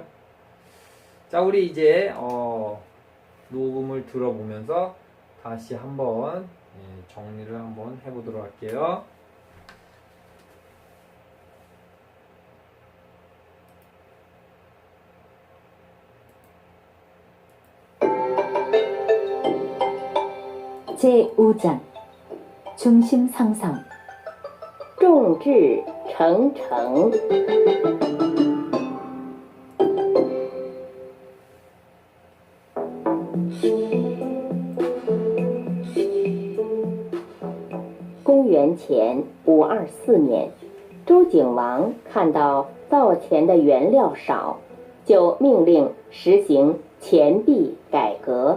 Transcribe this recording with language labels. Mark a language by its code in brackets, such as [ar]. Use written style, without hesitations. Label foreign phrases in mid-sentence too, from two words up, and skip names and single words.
[ko] 자, 우리 이제 녹음을 들어보면서 다시 한번 정리를 한번 해보도록 할게요. 제5장 중심 상상 [zh] 众志成城。公元前524年，周景王看到造钱的原料少，就命令实行钱币改革。